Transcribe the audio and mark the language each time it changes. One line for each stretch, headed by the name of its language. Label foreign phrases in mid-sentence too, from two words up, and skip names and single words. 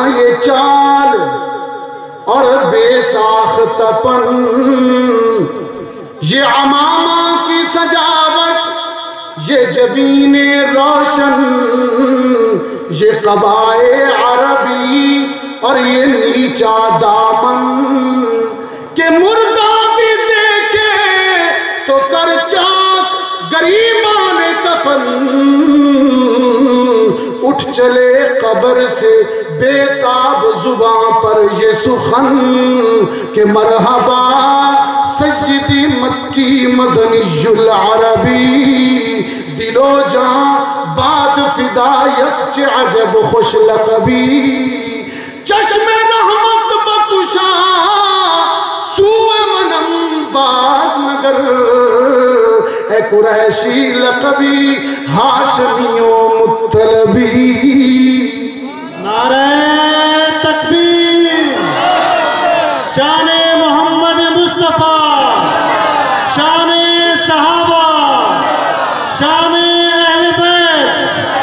Urdu: یہ چال اور بے ساخت پن، یہ عمامہ کی سجاوٹ، یہ جبین روشن، یہ قبائے عربی اور یہ نیچا دامن، کہ مردہ بھی دیکھے تو کر چاک گریبان کفن، اٹھ چلے قبر سے بے تاب زباں پر یہ سخن، کہ
Arabic: مرحبا سیدی مکی مدنی العربی،
Persian: دل و جان باد فدایت چے عجب خوش لقبی، چشم رحمت بکشا سوئے منم باز مگر، اے قریشی لقبی ہاشمی و مطلبی۔
Urdu: نعرہ تکبیر، شان محمد مصطفیٰ، شان صحابہ، شان اہل بیت۔